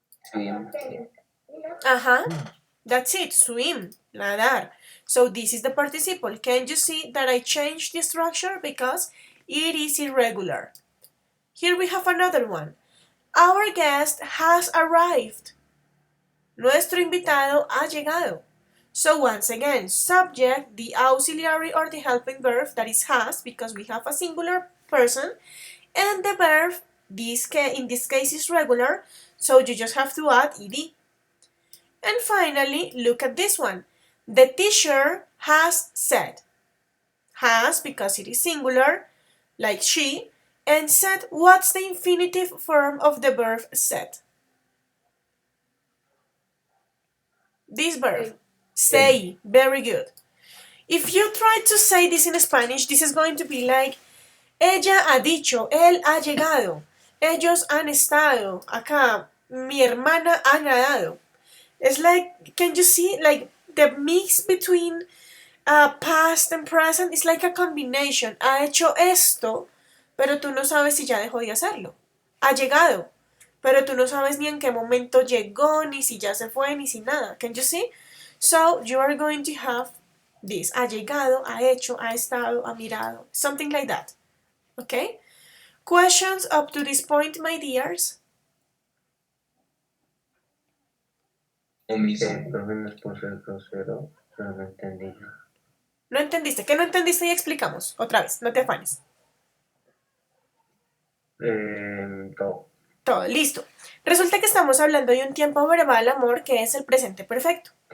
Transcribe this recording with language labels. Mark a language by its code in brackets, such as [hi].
[en] Swim. That's it, swim, nadar. So this is the participle. Can you see that I changed the structure because it is irregular? Here we have another one. Our guest has arrived. [es] Nuestro invitado ha llegado. [en] So once again, subject, the auxiliary or the helping verb that is has, because we have a singular person, and the verb, in this case is regular, so you just have to add ed. And finally, look at this one. The teacher has said. Has, because it is singular, like she, and said, what's the infinitive form of the verb said? This verb, say. Very good. If you try to say this in Spanish, this is going to be like, [es] ella ha dicho, él ha llegado, ellos han estado, acá, mi hermana ha nadado. [en] It's like, can you see, like, the mix between past and present is like a combination. [es] Ha hecho esto, pero tú no sabes si ya dejó de hacerlo. Ha llegado, pero tú no sabes ni en qué momento llegó, ni si ya se fue, ni si nada. [en] Can you see? So, you are going to have this. [es] Ha llegado, ha hecho, ha estado, ha mirado. [en] Something like that. Okay? Questions up to this point, my dears? [es] El profe nos puso el grosero, pero no entendí. ¿No entendiste? ¿Qué no entendiste? Y explicamos. Otra vez, no te afanes. Todo. Todo, listo. Resulta que estamos hablando de un tiempo verbal, amor, que es el presente perfecto.